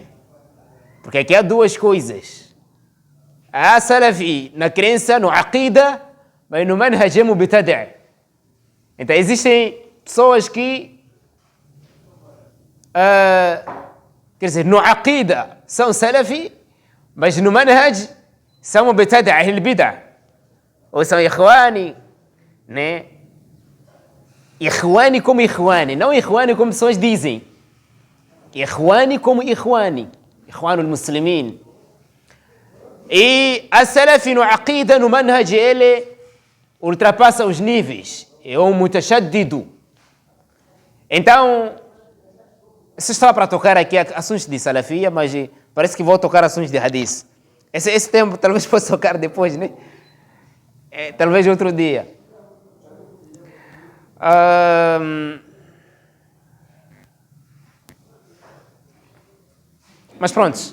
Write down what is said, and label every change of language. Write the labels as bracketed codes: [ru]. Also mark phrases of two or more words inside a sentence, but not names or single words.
[pt] Porque aqui há duas coisas. Há salafi na crença, no aqida, mas no manhaj mubtadi'. Então existem pessoas que, quer dizer, no aqida são salafi, mas no manhaj são [ar] مبتدع أهل بدعة. [pt] Ou são ikhwani, né? Ikhwani como ikhwani, não ikhwani como pessoas dizem. Ikhwani como ikhwani, ikhwanul muslimin. E a salafi no aqida, no manhaj, ele ultrapassa os níveis. É um mutashaddidu. Então, isso está para tocar aqui assuntos de salafia, mas parece que vou tocar assuntos de hadith. Esse tempo talvez possa tocar depois, né? Talvez outro dia. Mas pronto.